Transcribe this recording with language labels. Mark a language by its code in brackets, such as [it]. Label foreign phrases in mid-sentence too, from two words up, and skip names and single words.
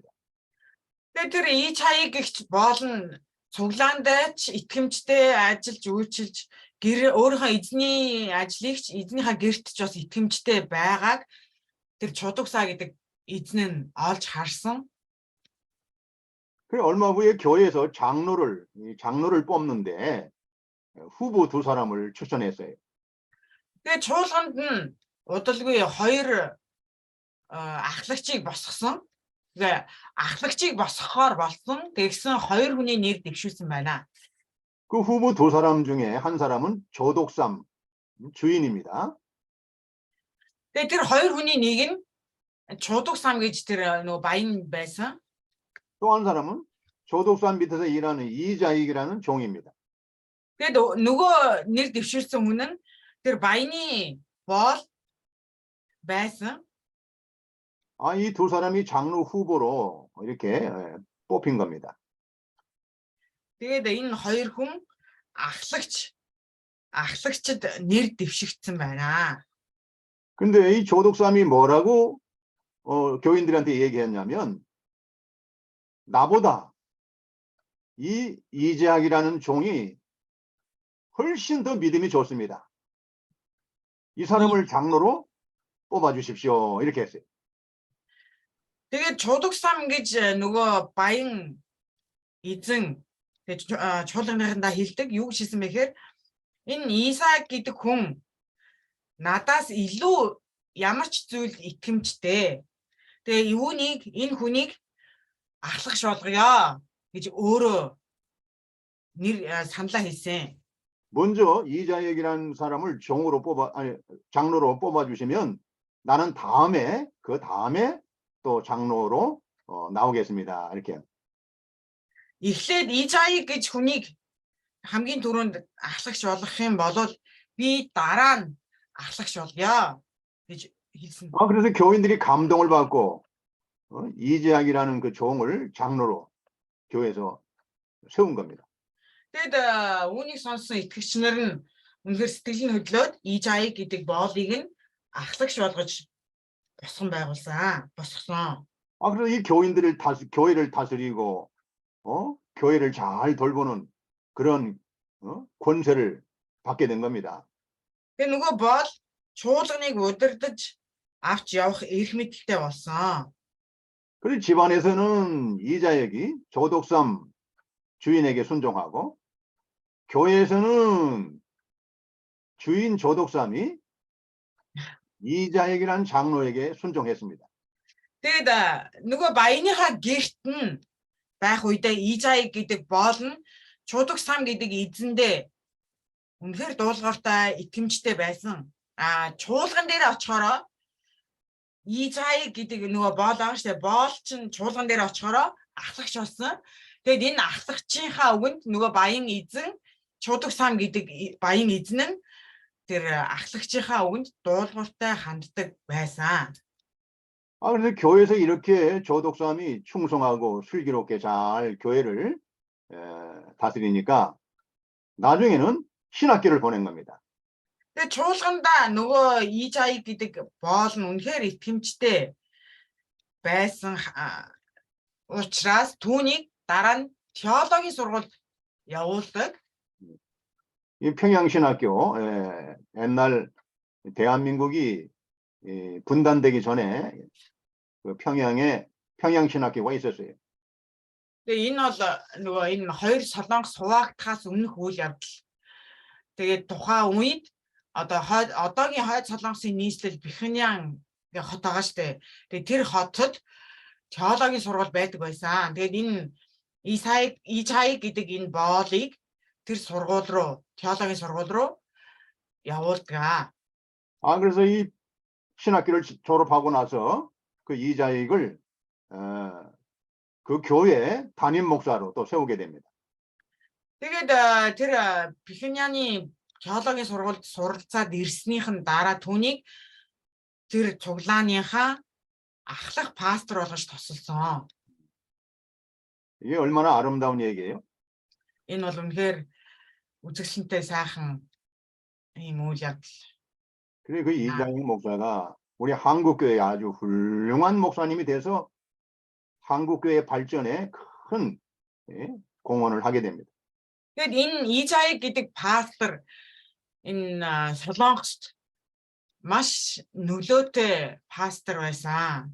[mn] Тэгээд тэр ичай гэгч боолн цуглаанд ч итгэмжтэй ажиллаж үйлчилж гэр өөрийнхөө эзний ажлыг ч эзнийхээ гэрт ч бас итгэмжтэй байгааг тэр чудагсаа гэдэг эзэн нь олж харсан. [ko] 그 얼마 후에 교회에서 장로를 뽑는데 후보 2사람을 추천했어요. [mn] Тэгээд чуулганд нь удалгүй хоёр ахлагчийг босгосон. Тэгээд ахлагчийг босгохоор болсон. Тэгсэн хоёр хүний нэр дэвшүүлсэн байна. [ko] 그 후보 2사람 중에 한 사람은 조독삼 주인입니다. [mn] Тэгээд тэр хоёр хүний нэг нь чудагсам гэж тэр нөгөө баян байсан. [ko] 또 한 사람은 조독삼 밑에서 일하는 이자익이라는 종입니다. [mn] Тэгээд нөгөө нэр дэвшүүлсэн хүн нь тэр баяны боол байсан. [ko] 이 2사람이 장로 후보로 이렇게 뽑힌 겁니다. [mn] Тэгээд энэ хоёр хүн ахлагчд нэр дэвшигдсэн байна. [ko] 근데 이 조독삼이 뭐라고 교인들한테 얘기했냐면 나보다 이 이재학이라는 종이 훨씬 더 믿음이 좋습니다. 이 사람을 장로로 뽑아주십시오. 이렇게 했어요. [mn] Тэгээд чудагсам гэж нөгөө баян эзэн чуулганыхандаа хэлдэг юу гэж хэлсэн мэхээр энэ Исаак гэдэг хүн надаас илүү ямар ч зүйл итгэмжтэй. Тэгээ энэ хүнийг ахлагч болгоё гэж өөрөө нэр саналаа хэлсэн. [ko] 먼저 이자액이라는 사람을 장로로 뽑아주시면 나는 그 다음에 또 장로로 나오겠습니다. 이렇게. [mn] Эхлээд Ижаик гэж хүнийг хамгийн түрүүнд ахлагч болгох юм бол би дараа нь ахлагч болгоё гэж хэлсэн. [ko] 그래서 교인들이 감동을 받고 이재학이라는 그 종을 장로로 교회에서 세운 겁니다. [mn] Тэгээд үүнийг сонссон итгэгч нар нь үнэхээр сэтгэлийн хөдлөөд Ижаик гэдэг боолыг нь ахлагч болгож босгосон. [ko] 그래서 이 교회를 다스리고 교회를 잘 돌보는 그런 권세를 받게 된 겁니다. [mn] Тэгээд нөгөө боол чуулганыг удирдах авч явах эрх мэдэлтэй болсон. [ko] 그리고 집안에서는 이자액이 조독삼 주인에게 순종하고 교회에서는 주인 조독삼이 이자액이라는 장로에게 순종했습니다. [mn] Тэгээд нөгөө баяныхаа гэрт нь байх үедээ Ижаик гэдэг боол нь чудагсам гэдэг эзэндээ үнэхээр дуулууртай итгэмжтэй байсан. Чуулган дээр очихороо Ижаик гэдэг нөгөө боол байгаа шүү дээ. Боол чинь чуулган дээр очихороо ахлагч болсон. Тэгээд энэ ахлагчийнхаа үгэнд нөгөө баян эзэн чудагсам гэдэг баян эзэн нь тэр ахлагчийнхаа үгэнд дуулууртай ханддаг байсан. [ko] 그래서 교회에서 이렇게 조독삼이 충성하고 슬기롭게 잘 교회를 다스리니까 나중에는 신학기를 보낸 겁니다. [mn] Тэгээ чуулгандаа нөгөө EJI гэдэг боол нь үнэхээр итгэмжтэй байсан учраас түүнийг дараа нь теологийн сургуульд явуулдаг. [ko] 이 평양신학교, 옛날 대한민국이 분단되기 전에 그 평양에 평양신학교가 있었어요. [mn] Тэгээ энэ бол нөгөө энэ хоёр солонгос хуваагдахаас өмнөх үйл явдал. Тэгээд тухайн үед одоогийн хойд солонгосын нийслэл Бихнян гэх хот байгаа штэ. Тэгээд тэр хотод теологийн сургууль байдаг байсан. Тэгээд энэ EJI гэдэг энэ боолыг тэр сургууль руу, теологийн сургууль руу явуулдаг. [ko] 그래서 이 신학기를 졸업하고 나서 그 이자익을 그 교회 담임 목사로 또 세우게 됩니다. [mn] Тэгээд тэр Бихняны теологийн сургуульд суралцаад ирснийхэн дараа түүнийг тэр цуглааныхаа ахлах пастор болгож тусалсан. [ko] 이게 얼마나 아름다운 얘기예요? [mn] Энэ бол үнэхээр үзэсгэлэнтэй сайхан ийм үйл явдал. [ko] 그래 그 이자익 목사가 우리 한국교회에 아주 훌륭한 목사님이 돼서 한국교회 발전에 큰 공헌을 하게 됩니다. [mn] Тэгээд энэ EJI гэдэг пастор энэ Солонгост маш нөлөөтэй пастор байсан.